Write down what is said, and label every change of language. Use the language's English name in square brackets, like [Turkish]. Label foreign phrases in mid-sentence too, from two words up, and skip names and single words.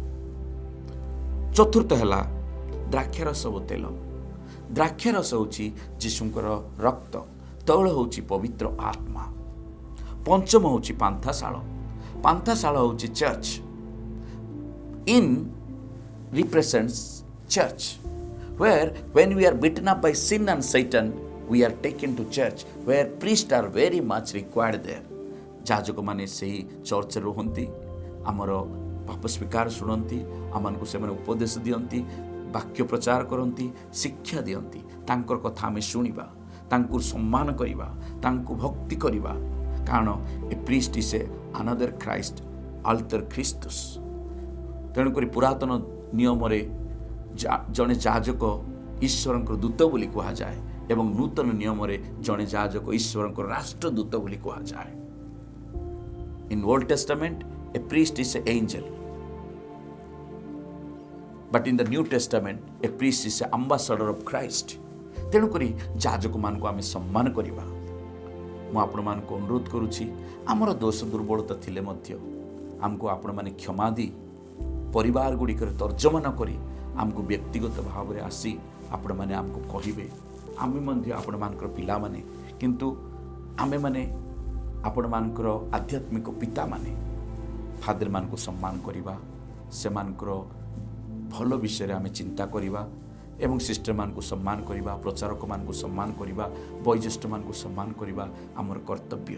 [Odia] ଚତୁର୍ଥ ହେଲା ଦ୍ରାକ୍ଷାରସ ଓ ତେଲ। ଦ୍ରାକ୍ଷାରସ ହେଉଛି ଯୀଶୁଙ୍କର ରକ୍ତ, ତୈଳ ହେଉଛି ପବିତ୍ର ଆତ୍ମା, ପଞ୍ଚମ ହେଉଛି ପାନ୍ଥାଶାଳ। ପାନ୍ଥାଶାଳ ହେଉଛି ଚର୍ଚ୍ଚ। [English] ଇନ୍ represents church, where when we are beaten up by sin and Satan, we are taken to church, where priests are very much required there. [Odia] ଯାଜକ ମାନେ ସେହି ଚର୍ଚ୍ଚରେ ରୁହନ୍ତି, ଆମର ପାପ ସ୍ୱୀକାର ଶୁଣନ୍ତି, ଆମମାନଙ୍କୁ ସେମାନେ ଉପଦେଶ ଦିଅନ୍ତି, ବାକ୍ୟ ପ୍ରଚାର କରନ୍ତି, ଶିକ୍ଷା ଦିଅନ୍ତି। ତାଙ୍କର କଥା ଆମେ ଶୁଣିବା, ତାଙ୍କୁ ସମ୍ମାନ କରିବା, ତାଙ୍କୁ ଭକ୍ତି କରିବା, କାରଣ [English] a priest is another Christ, [Latin] alter Christus. [Odia] ତେଣୁକରି ପୁରାତନ ନିୟମରେ ଜଣେ ଯାଜକ ଈଶ୍ୱରଙ୍କର ଦୂତ ବୋଲି କୁହାଯାଏ ଏବଂ ନୂତନ ନିୟମରେ ଜଣେ ଯାଜକ ଈଶ୍ୱରଙ୍କର ରାଷ୍ଟ୍ରଦୂତ ବୋଲି କୁହାଯାଏ। [English] In Old Testament, a priest is an angel. But in the New Testament, a priest is an ambassador of Christ. [Odia] ତେଣୁକରି ଯାଜକମାନଙ୍କୁ ଆମେ ସମ୍ମାନ କରିବା। ମୁଁ ଆପଣମାନଙ୍କୁ ଅନୁରୋଧ କରୁଛି, ଆମର ଦୋଷ ଦୁର୍ବଳତା ଥିଲେ ମଧ୍ୟ ଆମକୁ ଆପଣମାନେ କ୍ଷମା ଦେଇ ପରିବାର ଗୁଡ଼ିକରେ ତର୍ଜମା ନ କରି ଆମକୁ ବ୍ୟକ୍ତିଗତ ଭାବରେ ଆସି ଆପଣମାନେ ଆମକୁ କହିବେ, ଆମେ ମଧ୍ୟ ଆପଣମାନଙ୍କର ପିଲାମାନେ, କିନ୍ତୁ ଆମେମାନେ ଆପଣମାନଙ୍କର ଆଧ୍ୟାତ୍ମିକ ପିତାମାନେ, ଫାଦରମାନଙ୍କୁ ସମ୍ମାନ କରିବା, ସେମାନଙ୍କର ଭଲ ବିଷୟରେ ଆମେ ଚିନ୍ତା କରିବା ଏବଂ ସିଷ୍ଟରମାନଙ୍କୁ ସମ୍ମାନ କରିବା, ପ୍ରଚାରକମାନଙ୍କୁ ସମ୍ମାନ କରିବା, ବୟୋଜ୍ୟେଷ୍ଠମାନଙ୍କୁ ସମ୍ମାନ କରିବା ଆମର କର୍ତ୍ତବ୍ୟ।